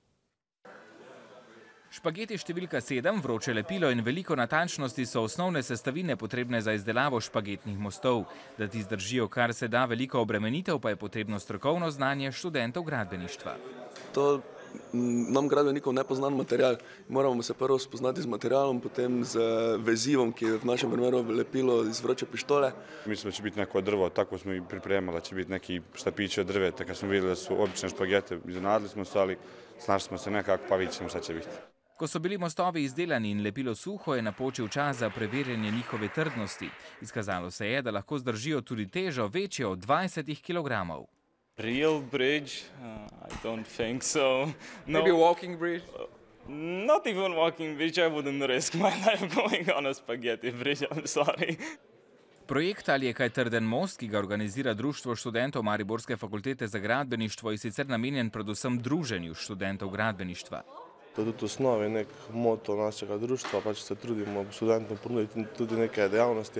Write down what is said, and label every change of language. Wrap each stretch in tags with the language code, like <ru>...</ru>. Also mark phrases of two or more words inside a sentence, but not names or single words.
<sl>Špageti številka 7, vroče lepilo in veliko natančnosti so osnovne sestavine potrebne za izdelavo špagetnih mostov. Da ti zdržijo kar se da veliko obremenitev, pa je potrebno strokovno znanje študentov gradbeništva. To nam gradbenikov nepoznan material. Moramo se prvo spoznati z materialom, potem z vezivom, ki je v našem primeru lepilo iz vroče pištole.</sl> <hr>Mislimo, da će biti neko drvo, tako smo i pripremali, da će biti neki štapići od drveta. Kad smo vidjeli da su obične špagete, iznenadili smo se, ali snašli smo se nekako, pa vidjet ćemo šta će biti.</hr> <sl>Ko so bili mostovi izdelani in lepilo suho, je napočil čas za preverjanje njihove trdnosti. Izkazalo se je, da lahko zdržijo tudi težo večjo od 20 kg.</sl> <en>Real bridge? I don't think so. Maybe walking bridge? Not even walking bridge. I wouldn't risk my life going on a spaghetti bridge, I'm sorry.</en> <sl>Projekt Ali je kaj trden most, ki ga organizira Društvo študentov Mariborske fakultete za gradbeništvo, je sicer namenjen predvsem druženju študentov gradbeništva. To je tudi osnovi nek moto našega društva, pač se trudimo študentom ponuditi tudi neke dejavnosti.</sl>